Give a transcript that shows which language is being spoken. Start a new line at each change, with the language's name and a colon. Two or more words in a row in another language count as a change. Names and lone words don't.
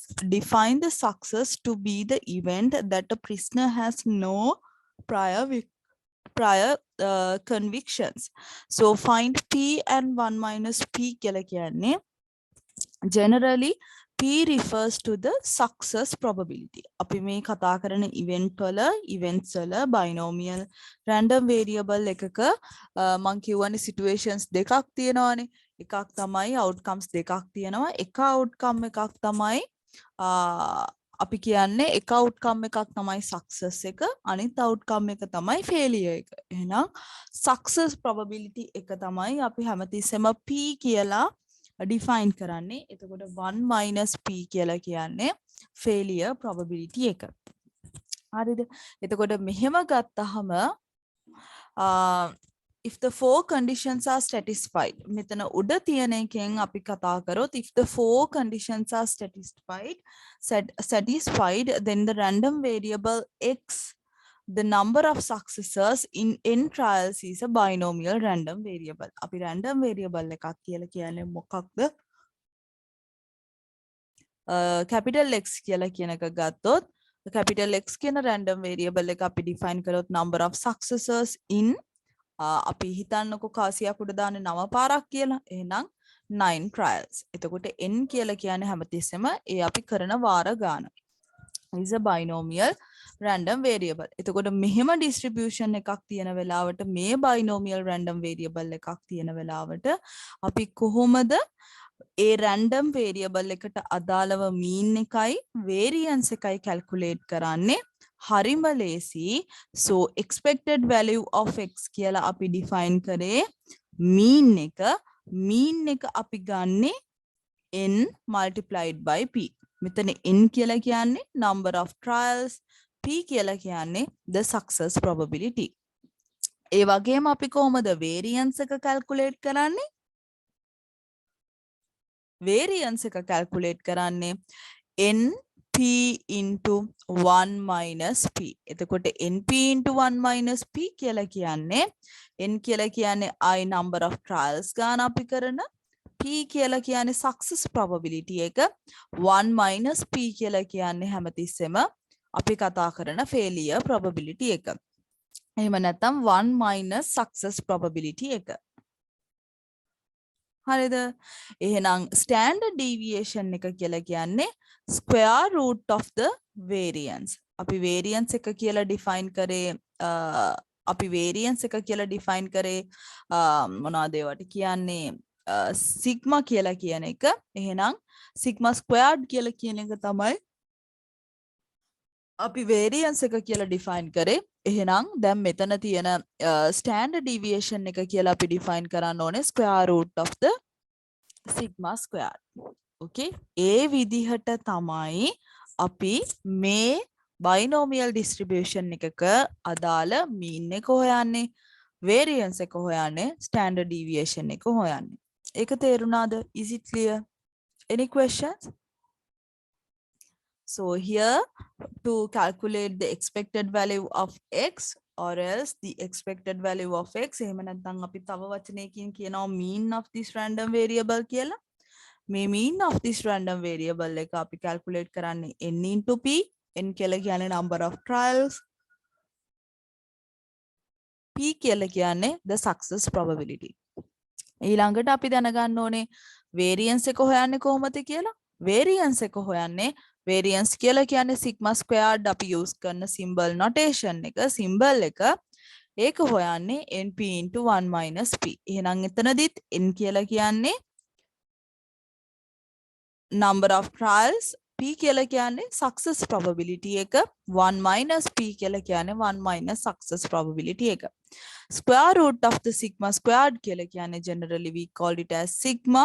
English: Define the success to be the event that a prisoner has no prior convictions. So find P and 1 minus P
Sinhala: කියලා කියන්නේ
English: generally P refers to the success probability.
Sinhala: අපි මේ කතා කරන events වල
English: binomial random variable
Sinhala: එකක මම කියවනේ situations දෙකක් තියෙනවානේ. එකක් තමයි outcomes දෙකක් තියෙනවා. එක outcome එකක් තමයි අපි කියන්නේ එක outcome එකක් තමයි success එක, අනිත් outcome එක තමයි failure එක. එහෙනම්
English: success probability
Sinhala: එක තමයි අපි හැමතිස්සෙම P කියලා define කරන්නේ. එතකොට
English: 1 minus P
Sinhala: කියලා කියන්නේ
English: failure probability
Sinhala: එක. හරිද? එතකොට මෙහෙම ගත්තහම
English: if the four conditions are satisfied,
Sinhala: මෙතන උඩ තියෙන එකෙන් අපි කතා කරොත්
English: if the four conditions are satisfied, then the random variable x, the number of successes in n trials is a binomial random variable.
Sinhala: අපි
English: random variable
Sinhala: එකක් කියලා කියන්නේ මොකක්ද?
English: capital X
Sinhala: කියලා කියන එක ගත්තොත්
English: capital X
Sinhala: කියන
English: random variable
Sinhala: එක අපි define කරොත්
English: number of successes in
Sinhala: අපි හිතන්නකො කාසියක් උඩ දාන්නේ 9 පාරක් කියලා. එහෙනම් 9 trials. එතකොට n කියලා කියන්නේ හැමතිස්සෙම ඒ අපි කරන වාර ගාන.
English: is a binomial random variable.
Sinhala: එතකොට මෙහෙම distribution එකක් තියෙන වෙලාවට මේ
English: binomial random variable
Sinhala: එකක් තියෙන වෙලාවට අපි කොහොමද ඒ
English: random variable
Sinhala: එකට අදාළව mean එකයි variance එකයි calculate කරන්නේ? හරිම ලේසි.
English: So expected value of x
Sinhala: කියලා අපි define කරේ mean එක අපි ගන්නේ
English: n multiplied by p.
Sinhala: මෙතන n කියලා කියන්නේ
English: number of trials, p
Sinhala: කියලා කියන්නේ
English: the success probability.
Sinhala: ඒ වගේම අපි කොහොමද variance එක calculate කරන්නේ?
English: variance එක calculate කරන්නේ np into 1 minus p.
Sinhala: එතකොට
English: np into 1 minus p
Sinhala: කියලා කියන්නේ n කියලා කියන්නේ
English: I number of trials
Sinhala: ගාන අපි කරන, p කියලා කියන්නේ
English: success probability
Sinhala: එක,
English: 1 minus p
Sinhala: කියලා කියන්නේ හැමතිස්සෙම අපි කතා කරන
English: failure probability
Sinhala: එක. එහෙම නැත්නම්
English: 1 minus success probability
Sinhala: එක. හරිද? එහෙනම්
English: standard deviation
Sinhala: එක කියලා කියන්නේ
English: square root of the variance.
Sinhala: අපි variance එක කියලා define කරේ අපි variance එක කියලා define කරේ මොනවද ඒවට කියන්නේ සිග්මා කියලා කියන එක. එහෙනම්
English: sigma squared
Sinhala: කියලා කියන එක තමයි අපි වේරියන්ස් එක කියලා ඩිෆයින් කරේ. එහෙනම් දැන් මෙතන තියෙන
English: standard deviation
Sinhala: එක කියලා අපි ඩිෆයින් කරන්න ඕනේ
English: square root of the sigma squared.
Sinhala: Okay, ඒ විදිහට තමයි අපි මේ
English: binomial distribution
Sinhala: එකක අදාළ මීන් එක හොයන්නේ, variance එක හොයන්නේ,
English: standard deviation
Sinhala: එක හොයන්නේ. ඒක තේරුණාද?
English: Is it clear? Any questions? So here to calculate the expected value of x or else the expected value of x,
Sinhala: එහෙම නැත්නම් අපි තව වචනයකින් කියනවා
English: mean of this random variable කියලා. මේ mean of this random variable
Sinhala: එක අපි
English: calculate කරන්නේ n into p.
Sinhala: n කියලා කියන්නේ
English: number of trials, p
Sinhala: කියලා කියන්නේ
English: the success probability.
Sinhala: ඊළඟට අපි දැනගන්න ඕනේ variance එක හොයන්නේ කොහොමද කියලා. variance එක හොයන්නේ variance කියලා කියන්නේ
English: sigma squared
Sinhala: අපි use කරන
English: symbol notation
Sinhala: එක, symbol එක. ඒක හොයන්නේ
English: np into 1 minus p.
Sinhala: එහෙනම් එතනදිත් n කියලා කියන්නේ
English: number of trials,
Sinhala: p කියලා කියන්නේ
English: success probability
Sinhala: එක,
English: 1 minus p
Sinhala: කියලා කියන්නේ
English: 1 minus success probability
Sinhala: එක.
English: Square root of the sigma squared
Sinhala: කියලා කියන්නේ
English: generally we call it as sigma.